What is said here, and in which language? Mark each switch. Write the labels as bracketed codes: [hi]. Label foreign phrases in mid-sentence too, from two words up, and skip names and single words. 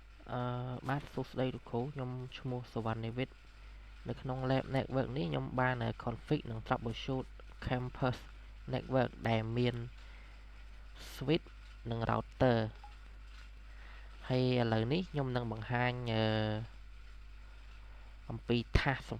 [km] បាទសួស្តីលោកគ្រូខ្ញុំឈ្មោះសុវណ្ណនិវិតនៅក្នុង Lab Network នេះខ្ញុំបាន config និង troubleshoot [en] campus network [km] ដែលមាន switch និង router ហើយឥឡូវនេះខ្ញុំនឹងបង្ហាញ អំពី task សំ